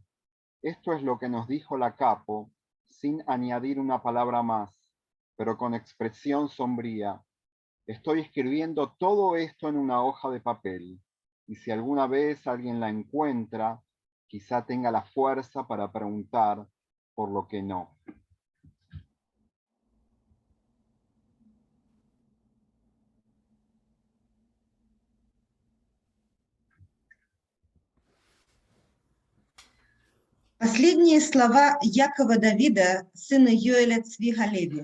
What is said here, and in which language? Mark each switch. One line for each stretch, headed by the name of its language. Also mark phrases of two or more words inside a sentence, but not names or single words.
Spanish: Esto es lo que nos dijo la capo, sin añadir una palabra más, pero con expresión sombría. Estoy escribiendo todo esto en una hoja de papel, y si alguna vez alguien la encuentra, quizá tenga la fuerza para preguntar por lo que no.
Russian: Последние слова Якова Давида, сына Йоэля Цвига Леви.